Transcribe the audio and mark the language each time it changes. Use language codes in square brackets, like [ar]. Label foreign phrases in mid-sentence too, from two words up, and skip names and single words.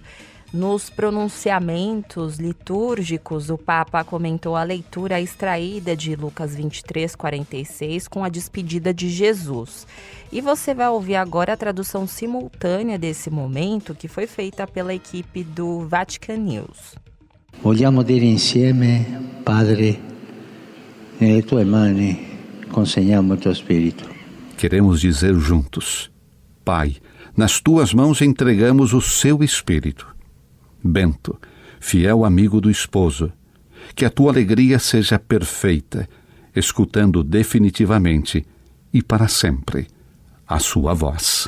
[pt] Nos pronunciamentos litúrgicos, o Papa comentou a leitura extraída de Lucas 23:46 com a despedida de Jesus. E você vai ouvir agora a tradução simultânea desse momento, que foi feita pela equipe do Vatican News. [it] Vogliamo dire insieme, Padre, nelle tue mani consegniamo il tuo spirito. [pt] Queremos dizer juntos: Pai, nas tuas mãos entregamos o seu espírito. Bento, fiel amigo do esposo, que a tua alegria seja perfeita, escutando definitivamente e para sempre a sua voz.